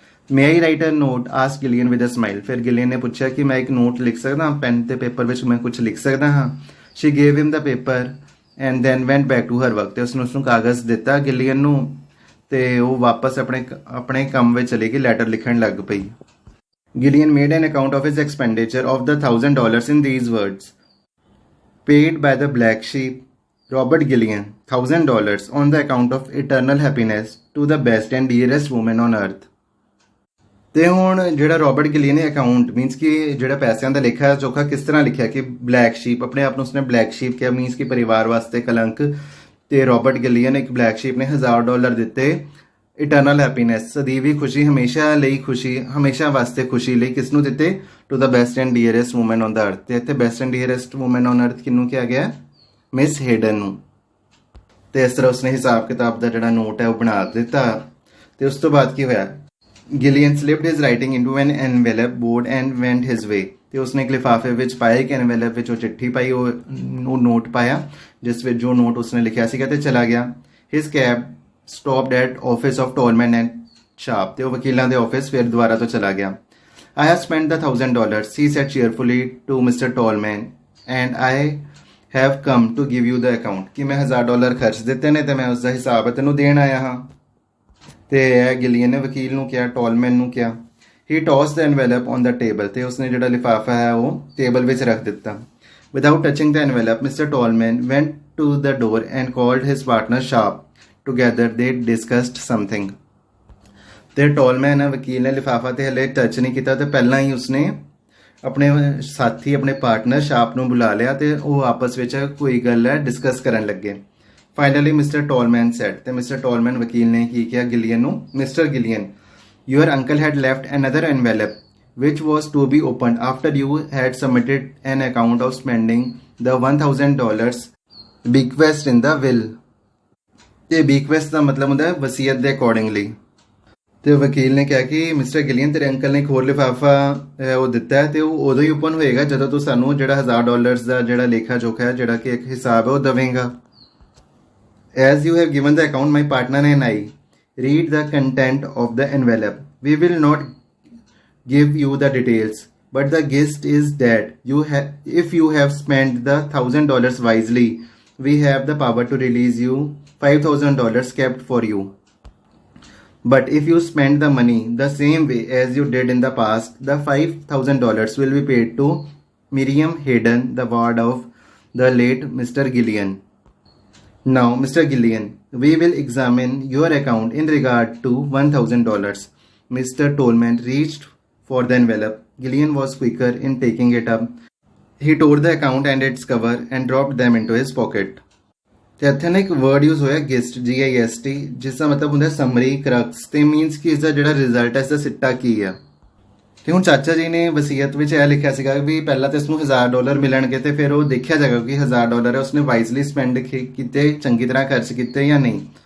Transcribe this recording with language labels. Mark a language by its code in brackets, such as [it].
[en] May I write a note, ask Gillian with a smile. [pa] ਫਿਰ ਗਿਲੀਅਨ ਨੇ ਪੁੱਛਿਆ ਕਿ ਮੈਂ ਇੱਕ ਨੋਟ ਲਿਖ ਸਕਦਾ, ਪੈਨ ਤੇ ਪੇਪਰ ਵਿੱਚ ਮੈਂ ਕੁਝ ਲਿਖ ਸਕਦਾ ਹਾਂ। [en] She gave him the paper and then went back to her work. [pa] ਤੇ ਉਸਨੇ ਉਸਨੂੰ ਕਾਗਜ਼ ਦਿੱਤਾ ਗਿਲੀਅਨ ਨੂੰ ਤੇ ਉਹ ਵਾਪਸ ਆਪਣੇ ਕੰਮ ਵਿੱਚ ਚਲੀ ਗਈ, ਲੈਟਰ ਲਿਖਣ ਲੱਗ ਪਈ। [en] Gillian made an account of his expenditure of the $1,000 in these words. Paid by the black sheep, Robert Gillian, $1,000 on the account of eternal happiness to the best and dearest woman on earth. [pa] ਤੇ ਹੁਣ ਜਿਹੜਾ Robert ਗਿਲੀਅਨ ਨੇ account means ਕਿ ਜਿਹੜਾ ਪੈਸਿਆਂ ਦਾ ਲੇਖਾ ਜੋਖਾ ਕਿਸ ਤਰ੍ਹਾਂ ਲਿਖਿਆ ਕਿ ਬਲੈਕ ਸ਼ੀਪ, ਆਪਣੇ ਆਪ ਨੂੰ ਉਸਨੇ ਬਲੈਕ ਸ਼ੀਪ ਕਿਹਾ, ਮੀਨਸ ਕਿ ਪਰਿਵਾਰ ਵਾਸਤੇ ਕਲੰਕ। ਤੇ ਰੋਬਰਟ ਗਿਲੀਅਨ ਇੱਕ ਬਲੈਕ ਸ਼ੀਪ ਨੇ $1,000 ਦਿੱਤੇ ਇਟਰਨਲ ਹੈਪੀਨੈਸ, ਸਦੀਵੀ ਖੁਸ਼ੀ, ਹਮੇਸ਼ਾ ਲਈ ਖੁਸ਼ੀ, ਹਮੇਸ਼ਾ ਵਾਸਤੇ ਖੁਸ਼ੀ ਲਈ। ਕਿਸ ਨੂੰ ਦਿੱਤੇ? [en] To the best and dearest woman on the earth. [pa] ਤੇ ਇੱਥੇ [en] best and dearest woman on earth [pa] ਕਿਹਨੂੰ ਕਿਹਾ ਗਿਆ? ਮਿਸ ਹੇਡਨ ਨੂੰ। ਤੇ ਇਸ ਤਰ੍ਹਾਂ ਉਸਨੇ ਹਿਸਾਬ ਕਿਤਾਬ ਦਾ ਜਿਹੜਾ ਨੋਟ ਹੈ ਉਹ ਬਣਾ ਦਿੱਤਾ। ਤੇ ਉਸ ਤੋਂ ਬਾਅਦ ਕੀ ਹੋਇਆ? [en] Gillian slipped his writing into an envelope board and went his way. [pa] ਤੇ ਉਸਨੇ ਇੱਕ ਲਿਫਾਫੇ ਵਿੱਚ ਪਾਇਆ, ਇੱਕ ਐਨਵੈਲਪ ਵਿੱਚ ਉਹ ਚਿੱਠੀ ਪਾਈ, ਉਹ ਨੋਟ ਪਾਇਆ ਜਿਸ ਵਿੱਚ ਜੋ ਨੋਟ ਉਸਨੇ ਲਿਖਿਆ ਸੀਗਾ ਤੇ ਚਲਾ ਗਿਆ। [en] His cab stopped at office of Tolman and Sharp. [pa] ਤੇ ਉਹ ਵਕੀਲਾਂ ਦੇ ਆਫਿਸ ਫਿਰ ਦੁਬਾਰਾ ਤੋਂ ਚਲਾ ਗਿਆ. [en] I have spent the $1,000, he said cheerfully to Mr. Tolman, and I have come to give you the account. [pa] ਕਿ ਮੈਂ $1,000 ਖਰਚ ਦਿੱਤੇ ਨੇ ਤੇ ਮੈਂ ਉਸ ਦਾ ਹਿਸਾਬ ਤੈਨੂੰ ਦੇਣ ਆਇਆ ਹਾਂ. ਤੇ ਗਿਲੀਅਨ ਨੇ ਵਕੀਲ ਨੂੰ ਕਿਹਾ, ਟੋਲਮੈਨ ਨੂੰ ਕਿਹਾ. [en] He tossed the envelope on the table. [pa] ਤੇ ਉਸਨੇ ਜਿਹੜਾ ਲਿਫਾਫਾ ਹੈ ਉਹ ਟੇਬਲ ਵਿੱਚ ਰੱਖ ਦਿੱਤਾ. [en] Without touching the envelope, Mr. Tolman went to the door and called his partner Sharp. Together they discussed something. [pa] ਤੇ ਟੋਲਮੈਨ ਹੈ ਵਕੀਲ ਨੇ ਲਿਫਾਫਾ ਤੇ ਹਲੇ ਟੱਚ ਨਹੀਂ ਕੀਤਾ ਤੇ ਪਹਿਲਾਂ ਹੀ ਉਸਨੇ ਆਪਣੇ ਸਾਥੀ ਆਪਣੇ ਪਾਰਟਨਰ ਸ਼ਾਰਪ ਨੂੰ ਬੁਲਾ ਲਿਆ ਤੇ ਉਹ ਆਪਸ ਵਿੱਚ ਕੋਈ ਗੱਲ ਹੈ ਡਿਸਕਸ ਕਰਨ ਲੱਗੇ. [en] Finally Mister Tolman said. [pa] ਤੇ ਮਿਸਟਰ ਟੋਲਮੈਨ ਵਕੀਲ ਨੇ ਕੀ ਕਿਹਾ ਗਿਲੀਅਨ ਨੂੰ, [en] Mister Gillian, your uncle had left another envelope which was to be opened after you had submitted an account of spending the $1,000 bequest in the will. [pa] ਤੇ bequest ਦਾ ਮਤਲਬ ਹੁੰਦਾ ਹੈ ਵਸੀਅਤ ਦੇ ਅਕੋਰਡਿੰਗਲੀ. ਤੇ ਵਕੀਲ ਨੇ ਕਿਹਾ ਕਿ ਮਿਸਟਰ ਗਿਲੀਅਨ ਤੇਰੇ ਅੰਕਲ ਨੇ ਇੱਕ ਹੋਰ ਲਿਫਾਫਾ ਉਹ ਦਿੱਤਾ ਹੈ ਤੇ ਉਹ ਉਦੋਂ ਹੀ ਓਪਨ ਹੋਏਗਾ ਜਦੋਂ ਤੂੰ ਸਾਨੂੰ ਜਿਹੜਾ $1,000 ਦਾ ਜਿਹੜਾ ਲੇਖਾ ਜੋਖਾ ਹੈ ਜਿਹੜਾ ਕਿ ਇੱਕ ਹਿਸਾਬ ਹੈ ਉਹ ਦੇਵੇਂਗਾ. [en] As you have given the account, my partner and I read the content of the envelope. We will not give you the details, but the gist is that if you have spent the $1,000 wisely, we have the power to release you $5,000 kept for you. But if you spend the money the same way as you did in the past, the $5,000 will be paid to Miriam Hayden, the ward of the late Mr. Gillian. Now, Mr. Gillian, we will examine your account in regard to $1,000. Mr. Tolman reached for the envelope. Gillian was quicker in taking it up. He tore the account and its cover and dropped them into his pocket. [pa] ਤੇ ਇੱਥੇ ਨਾ ਇੱਕ word use ਹੋਇਆ guest, GIST, ਜਿਸ ਦਾ ਮਤਲਬ ਹੁੰਦਾ summary, ਕਰਕਸ, ਤੇ means ਕਿ ਇਸਦਾ ਜਿਹੜਾ ਰਿਜ਼ਲਟ ਹੈ ਇਸਦਾ ਸਿੱਟਾ ਕੀ ਆ. ਤੇ ਹੁਣ ਚਾਚਾ ਜੀ ਨੇ ਵਸੀਅਤ ਵਿੱਚ ਇਹ ਲਿਖਿਆ ਸੀਗਾ ਵੀ ਪਹਿਲਾਂ ਤਾਂ ਇਸਨੂੰ $1,000 ਮਿਲਣਗੇ ਤੇ ਫਿਰ ਉਹ ਦੇਖਿਆ ਜਾਏਗਾ ਕਿ $1,000 ਹੈ ਉਸਨੇ ਵਾਈਜ਼ਲੀ ਸਪੈਂਡ ਕੀਤੇ, ਚੰਗੀ ਤਰ੍ਹਾਂ ਖਰਚ ਕੀਤੇ ਜਾਂ ਨਹੀਂ.